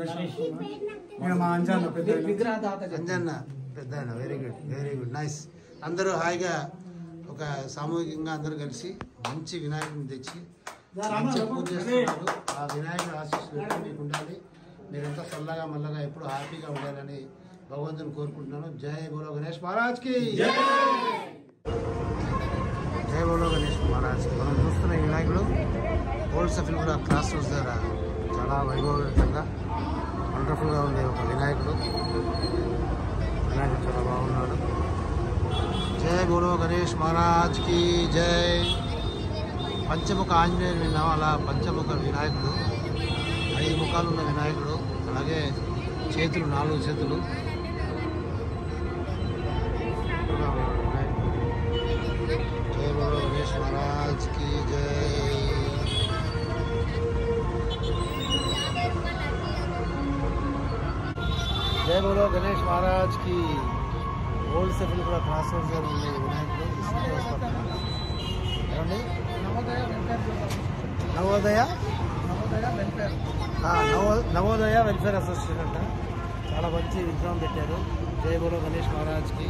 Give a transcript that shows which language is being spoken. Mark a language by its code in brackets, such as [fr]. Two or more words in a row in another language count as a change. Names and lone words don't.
[te] అంజన్న పెద్ద. [en] very good nice. [te] అందరూ హాయిగా ఒక సామూహికంగా అందరూ కలిసి మంచి వినాయకుడిని తెచ్చి మంచిగా పూజ చేస్తున్నారు. ఆ వినాయకుడు ఆశీస్సులు ఎప్పుడు మీకు ఉండాలి. మీరంతా చల్లగా మల్లగా ఎప్పుడు హ్యాపీగా ఉండాలని భగవంతుని కోరుకుంటున్నాను. [hi] जय बोलो गणेश महाराज की जय बोलो गणेश महाराज की. [te] మనం చూస్తున్న ఈ వినాయకుడు ఓల్డ్ సఫిల్ కూడా క్లాస్ రోడ్స్ దగ్గర చాలా వైభవంతంగా వండర్ఫుల్గా ఉంది ఒక వినాయకుడు. వినాయకుడు చాలా బాగున్నాడు. [hi] जय बोलो गणेश महाराज की जय. [te] పంచముఖ ఆంజనేయుడు విన్నాం, అలా పంచముఖ వినాయకుడు, 5 ముఖాలు ఉన్న వినాయకుడు, అలాగే చేతులు 4 చేతులు. [hi] जय बोलो गणेश महाराज की जय. जय बोलो गणेश महाराज की. [te] ఓల్డ్ సఫిల్ కూడా క్లాస్ రోడ్స్ దగ్గర ఉంది వినాయకుడు. ఏమండి నవోదయ వెల్ఫేర్ అసోసియేషన్ అంట. చాలా మంచి విగ్రహం పెట్టారు. [hi] जय बोलो गणेश महाराज की.